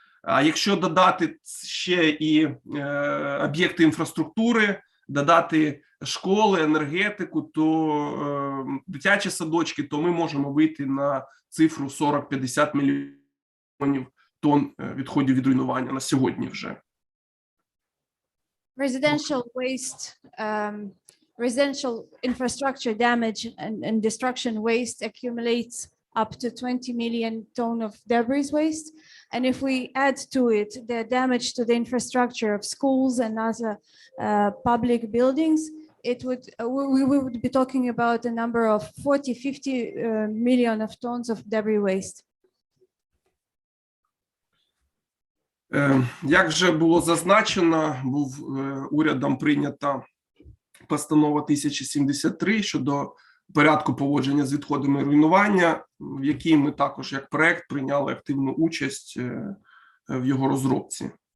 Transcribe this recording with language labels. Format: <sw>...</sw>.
<uk>А якщо додати ще і об'єкти інфраструктури, додати школи, енергетику, то дитячі садочки, то ми можемо вийти на цифру 40-50 мільйонів тонн відходів від руйнування на сьогодні вже.</uk> <en>Residential waste, residential infrastructure damage and destruction waste accumulates up to 20 million tons of debris waste. And if we add to it the damage to the infrastructure of schools and other public buildings, it would we would be talking about a number of 40-50 million of tons of debris waste.</en> <uk>Як вже було зазначено, був урядом прийнята постанова 1073 щодо порядку поводження з відходами руйнування, в якій ми також як проект прийняли активну участь в його розробці.</uk>